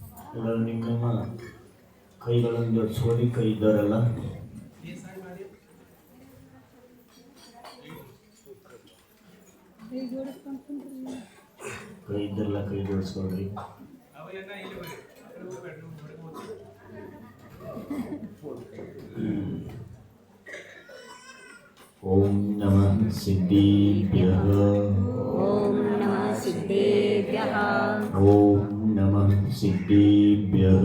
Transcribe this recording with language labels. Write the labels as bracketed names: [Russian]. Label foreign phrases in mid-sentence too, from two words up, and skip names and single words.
[Kannada] ಎಲ್ಲರೂ ನಿಮ್ಮ ಕೈಗಳನ್ನು ಜೋಡಿಸ್ಕೊಳ್ಳಿ. ಕೈ ಇದ್ದವರೆಲ್ಲ ಕೈ ಇದ್ದರೆಲ್ಲ ಕೈ ಜೋಡಿಸ್ಕೊಳ್ರಿ. [Sanskrit] ओं नमः सिद्धेभ्यः. ओं नमः सिद्धेभ्यः. ओं नमः सिद्धेभ्यः.